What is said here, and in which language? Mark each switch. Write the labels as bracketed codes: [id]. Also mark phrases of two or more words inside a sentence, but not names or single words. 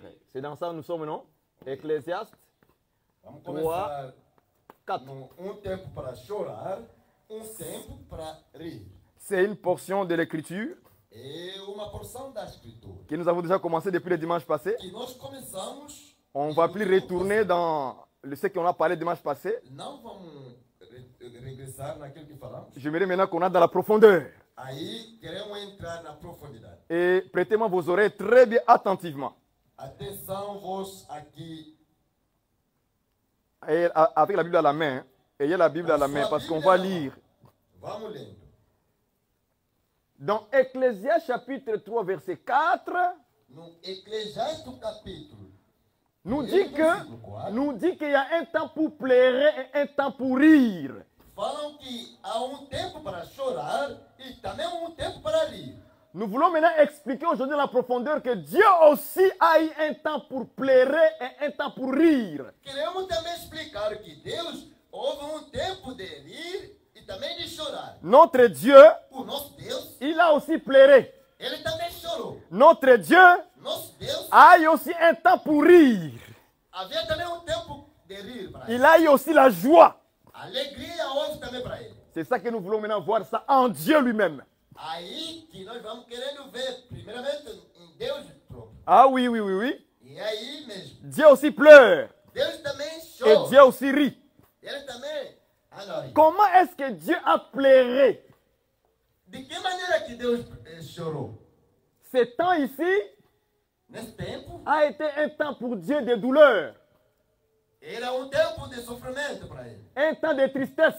[fr] C'est dans ça que nous sommes, non? Ecclésiaste [pt] Vamos [fr] 3, [pt] começar [fr] 4. [pt] um tempo para chorar, um tempo para rir. [fr] C'est une portion de l'écriture [pt] É uma porção da Escritura [fr] que nous avons déjà commencé depuis le dimanche passé. [pt] que nós começamos [fr] On ne va plus retourner dans ce qu'on a parlé dimanche passé. [pt] Não vamos regressar naquilo que falamos. [fr] J'aimerais maintenant qu'on entre dans la profondeur. [pt] Aí queremos entrar na profundidade. [fr] Et prêtez-moi vos oreilles très bien attentivement. [pt] Atenção, vós aqui. [fr] Et avec la Bible à la main. Ayez la Bible à la main parce qu'on va lire. [pt] Vamos lendo. [fr] Dans Ecclésiaste chapitre 3 verset 4. [pt] No Eclesiastes capítulo. [fr] Nous dit qu'il y a un temps pour pleurer et un temps pour rire. [pt] Falam que há tempo para chorar e também tempo para rir. [fr] Nous voulons maintenant expliquer aujourd'hui dans la profondeur que Dieu aussi a eu un temps pour pleurer et un temps pour rire. [pt] Queremos também explicar que Deus houve tempo de rir e também de chorar. [fr] Notre Dieu, [pt] O nosso Deus, [fr] il a aussi pleuré. [pt] ele também chorou. [fr] Notre Dieu [pt] Nosso Deus [fr] a eu aussi un temps pour rire. [pt] havia também tempo de rir para ele. [fr] Il a eu aussi la joie. [pt] Alegria houve também para ele. [fr] C'est ça que nous voulons maintenant voir ça en Dieu lui-même. [pt] Aí que nós vamos querendo ver, primeiramente, em Deus próprio. [fr] Ah oui, oui, oui, oui. [pt] E aí mesmo. [fr] Dieu aussi pleure. [pt] Deus também [fr] Et [pt] chora. [fr] Dieu aussi rit. [pt] Ele também ri. [fr] Comment est-ce que Dieu a pleuré? [pt] De que maneira que Deus chorou? [fr] Ce temps ici [pt] Nesse tempo, [fr] a été un temps pour Dieu de douleur. [pt] era tempo de sofrimento para ele. [fr] Un temps de tristesse.